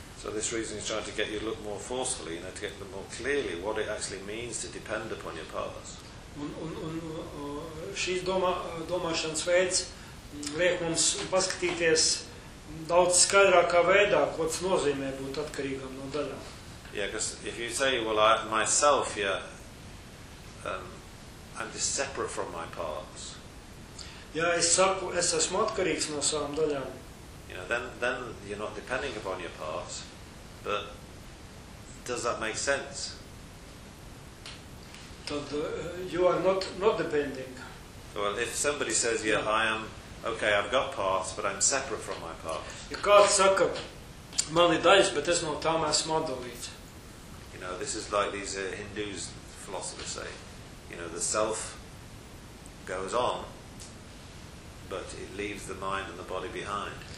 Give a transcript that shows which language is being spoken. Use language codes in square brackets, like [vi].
[en] So this reason is trying to get you to look more forcefully, you know, to get more clearly what it actually means to depend upon your powers. [lv] Un šīs domāšanas veids liek mums paskatīties daudz skaidrākā veidā, ko tas nozīmē būt atkarīgam no daļām. [en] Yeah, because if you say, well, I myself, yeah, I'm just separate from my parts. [lv] Ja es saku, es esmu atkarīgs no savām daļām. [en] You know, then you're not depending upon your parts, but does that make sense? [lv] Tad [en] you are not depending. Well, if somebody says, yeah, I am... Okay, I've got parts, but I'm separate from my parts. [lv] Ja kāds saka, man ir daļas, bet es no tām esmu atdalīts. [en] You know, this is like these Hindus philosophers say. You know, the self goes on, but it leaves the mind and the body behind.